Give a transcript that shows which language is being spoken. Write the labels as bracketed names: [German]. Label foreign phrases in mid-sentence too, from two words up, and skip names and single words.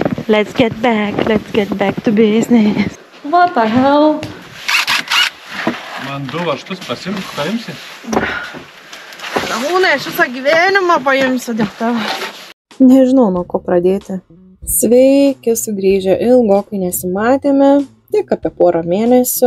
[English] Let's get back to business. What the hell? [Lithuanian] Man 2 varžtus paimsi? Ramūnai, aš visą gyvenimą paimsiu dėl tavo. Nežinau, nuo ko pradėti. Sveiki, sugrįžę, ilgokai nesimatėme, tik apie porą mėnesių.